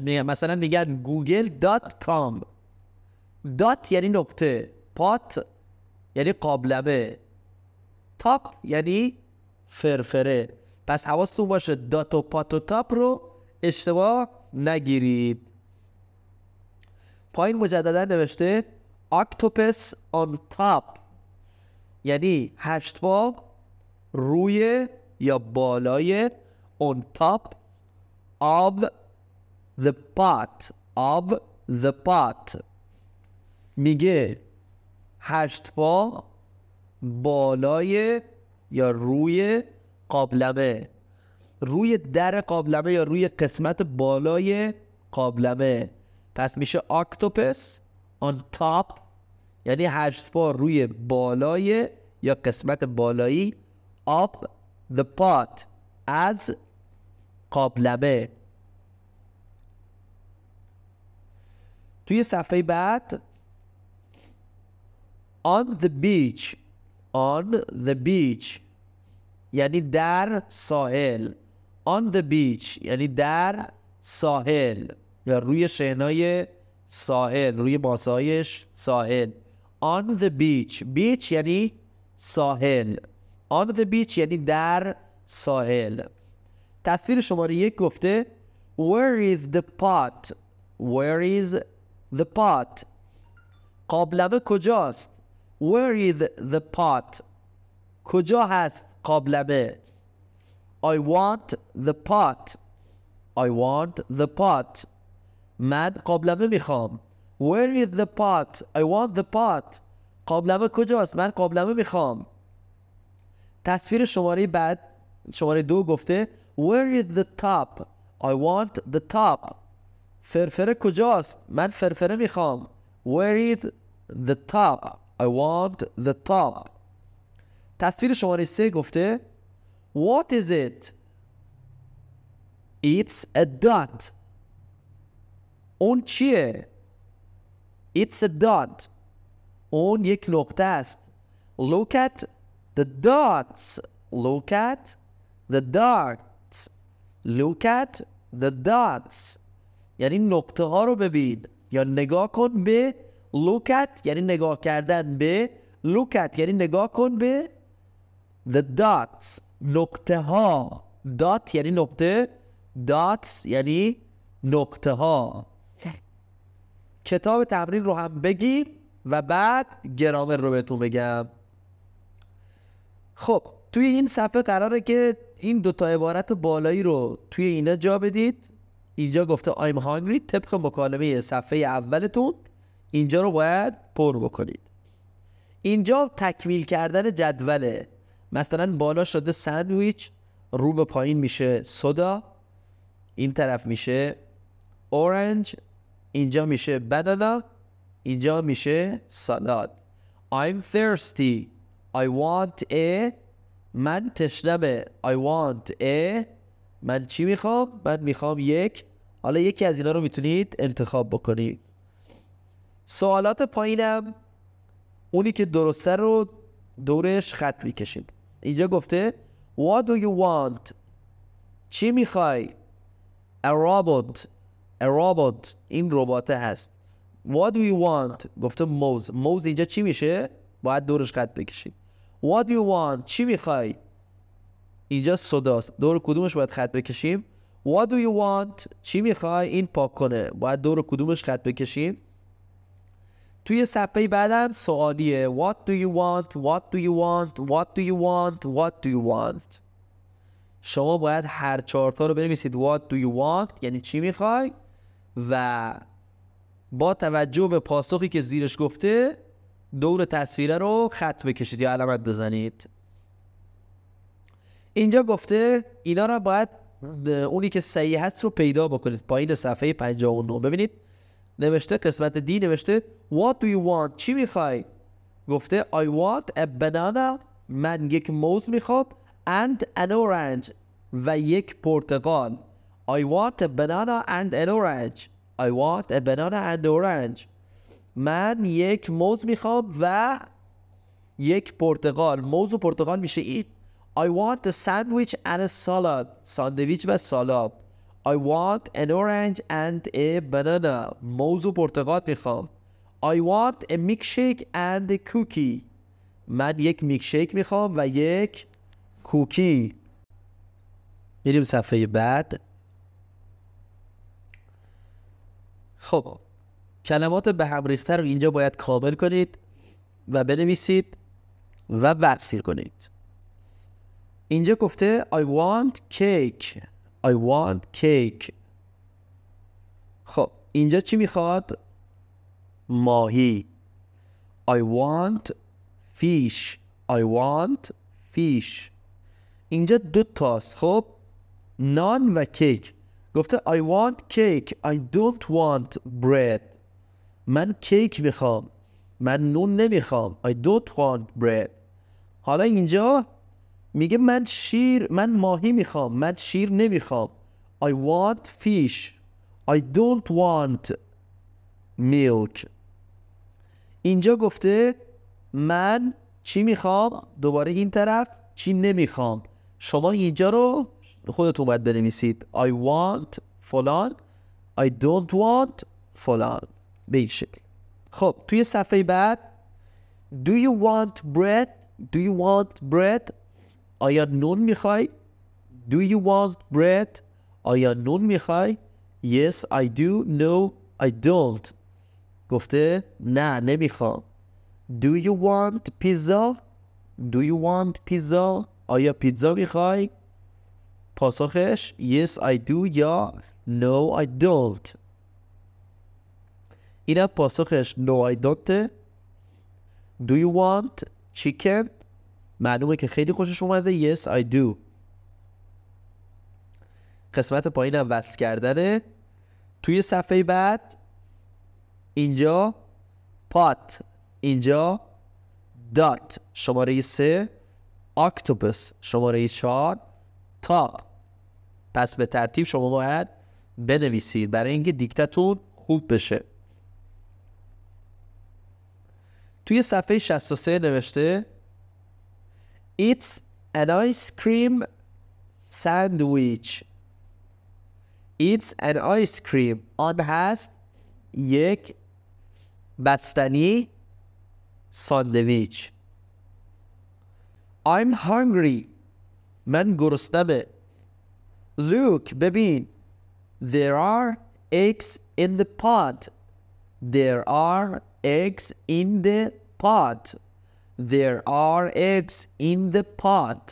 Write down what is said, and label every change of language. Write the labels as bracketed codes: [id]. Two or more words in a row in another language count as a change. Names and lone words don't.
[fa] مثلا میگن google.com. dot یعنی نقطه. pot یعنی قابلمه. top یعنی فرفره. پس حواستون باشه دات و پات و تاپ رو اشتباه نگیرید. پایین مجددا نوشته [en] octopus on top [fa] یعنی 8 پا روی یا بالای [en] on top of the pot. of the pot [fa] میگه 8 پا بالای یا روی قابلمه. روی در قابلمه یا روی قسمت بالای قابلمه. پس میشه [en] octopus on top [fa] یعنی 8 پا روی بالای یا قسمت بالایی [en] of the pot [fa] از قابلمه. توی صفحه بعد [en] on the beach. on the beach [fa] یعنی در ساحل. [en] on the beach [fa] یعنی در ساحل یا روی شنای ساحل، روی ماسه‌های ساحل. [en] on the beach. beach [fa] یعنی ساحل. [en] on the beach [fa] یعنی در ساحل. تصویر شماره 1 گفته [en] where is the pot. where is the pot. [fa] قابلمه کجاست. [en] where is the pot. [fa] کجا هست قابلمه. [en] I want the pot. I want the pot. [fa] من قابلمه میخوام. [en] Where is the pot? I want the pot. [fa] قابلمه کجاست؟ من قابلمه میخوام. تصویر شماره بعد شماره 2 گفته [en] Where is the top? I want the top. [fa] فرفره کجاست؟ من فرفره میخوام. [en] Where is the top? I want the top. [fa] تصویر شماره 3 گفته [en] What is it? It's a dot. [fa] اون چیه؟ [en] It's a dot. [fa] اون یک نقطه است. [en] Look at the dots. Look at the dots. Look at the dots. [fa] یعنی نقطه ها رو ببین یا نگاه کن به. [en] Look at [fa] یعنی نگاه کردن به. [en] Look at [fa] یعنی نگاه کن به [en] the dots. [fa] نقطه ها. dot یعنی نقطه. dots یعنی نقطه ها. کتاب تمرین رو هم بگیم و بعد گرامر رو بهتون بگم. خب توی این صفحه قراره که این دوتا عبارت بالایی رو توی اینا جا بدید. اینجا گفته [en] I'm hungry [fa] طبق مکالمه صفحه اولتون اینجا رو باید پر بکنید. اینجا تکمیل کردن جدوله. مثلا بالا شده ساندویچ، رو به پایین میشه سودا، این طرف میشه اورنج، اینجا میشه banana، اینجا میشه salad. [en] I'm thirsty. I want a. [fa] من تشنمه. [en] I want a. [fa] من چی میخوام؟ من میخوام یک. حالا یکی از اینا رو میتونید انتخاب بکنید. سوالات پایینم اونی که درسته رو دورش خط میکشید. اینجا گفته [en] What do you want؟ [fa] چی میخوای؟ [en] A robot. A robot. [fa] این ربات هست. [en] What do you want؟ [fa] گفته موز. موز اینجا چی میشه؟ باید دورش خط بکشید. [en] What do you want؟ [fa] چی میخوای؟ اینجا صداست. دور کدومش باید خط بکشیم؟ [en] What do you want؟ [fa] چی میخوای؟ این پاک کنه. باید دور کدومش خط بکشیم؟ توی صفحه بعدم سوالیه. [en] What do you want؟ What do you want؟ What do you want؟ What do you want؟ [fa] شما باید هر 4 تا رو بنویسید. [en] What do you want؟ [fa] یعنی چی میخوای؟ و با توجه به پاسخی که زیرش گفته دور تصویره رو خط بکشید یا علامت بزنید. اینجا گفته اینا رو باید اونی که صحیح هست رو پیدا بکنید. پایین صفحه 59 ببینید نوشته قسمت دی نوشته [en] What do you want؟ [fa] چی میخوای؟ [en] گفته I want a banana. [fa] من یک موز میخوام. [en] And an orange. [fa] و یک پرتقال. [en] I want a banana and an orange. I want a banana and orange. [fa] من یک موز میخوام و یک پرتقال. موز و پرتقال میشه این. [en] I want a sandwich and a salad. [fa] ساندویچ و سالاد. [en] I want an orange and a banana. [fa] موز و پرتقال میخوام. [en] I want a milkshake and a cookie. [fa] من یک میلکشیک میخوام و یک کوکی. میریم صفحه بعد. خب کلمات به هم ریخته رو اینجا باید کامل کنید و بنویسید و ورسیر کنید. اینجا گفته [en] I want cake. I want cake. [fa] خب اینجا چی میخواد؟ ماهی. [en] I want fish. I want fish. [fa] اینجا 2 تاست. خب نان و کیک. گفته [en] I want cake. I don't want bread. [fa] من کیک میخوام. من نون نمیخوام. [en] I don't want bread. [fa] حالا اینجا میگه من ماهی میخوام. من شیر نمیخوام. [en] I want fish. I don't want milk. [fa] اینجا گفته من چی میخوام؟ دوباره این طرف چی نمیخوام. شما اینجا رو خودتون باید بنویسید. [en] I want فلان. I don't want فلان. [fa] به این شکل. خب توی صفحه بعد [en] Do you want bread؟ Do you want bread؟ [fa] آیا نون میخوای؟ [en] Do you want bread؟ [fa] آیا نون میخوای؟ [en] Yes I do. No I don't. [fa] گفته نه نمیخوام. [en] Do you want pizza؟ Do you want pizza؟ [fa] آیا پیتزا میخوای؟ [en] پاسخش Yes I do یا No I don't. [fa] اینم پاسخش [en] No I don't. Do you want chicken؟ [fa] معلومه که خیلی خوشش اومده. [en] Yes I do. [fa] قسمت پایینم وصل کردنه. توی صفحه بعد اینجا pot. اینجا dot شماره 3. octopus شماره 4. top. پس به ترتیب شما باید بنویسید برای اینکه دیکتاتون خوب بشه. توی صفحه 63 نوشته [en] It's an ice cream sandwich. It's an ice cream. [fa] آن هست یک بستنی ساندویچ. I'm hungry. من گرسنمه. Look ببین. [en] There are eggs in the pot. There are eggs in the pot. There are eggs in the pot.